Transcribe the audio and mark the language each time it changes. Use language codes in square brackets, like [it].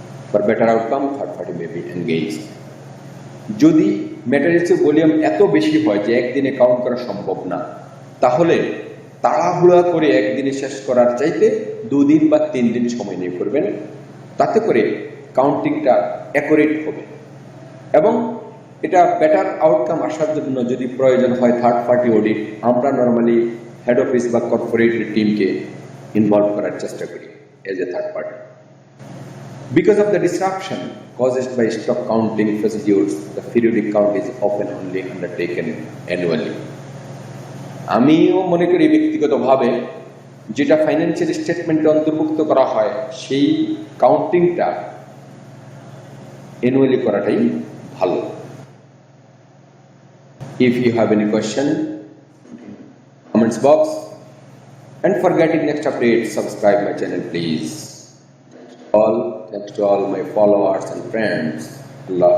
[en] For better outcome, third party may be engaged. [bn] যদি ম্যাটেরিয়ালসের volume এত বেশি হয় যে একদিনে কাউন্ট করা সম্ভব না, তাহলে তাড়াহুড়া করে একদিনে শেষ করার চাইতে 2 দিন বা 3 দিন সময় নিয়ে করবেন। তাতে করে কাউন্টিংটা অ্যাকুরেট হবে এবং এটা বেটার আউটকাম আসার জন্য যদি প্রয়োজন হয় থার্ড পার্টি অডিট, আমরা নর্মালি হেড অফিস বা কর্পোরেট টিমকে ইনভলভ করার চেষ্টা করি [en] As a third party. Because of the disruption caused by stock counting procedures, the periodic count is often only undertaken annually. [bn] আমিও মনে করি ব্যক্তিগতভাবে যেটা ফাইন্যান্সিয়াল স্টেটমেন্টে অন্তর্ভুক্ত করা হয় সেই কাউন্টিংটা অ্যানুয়ালি করাটাই ভালো। [en] If you have any question, comments box, and for getting next update, subscribe my channel please. Thanks to all my followers and friends. Allah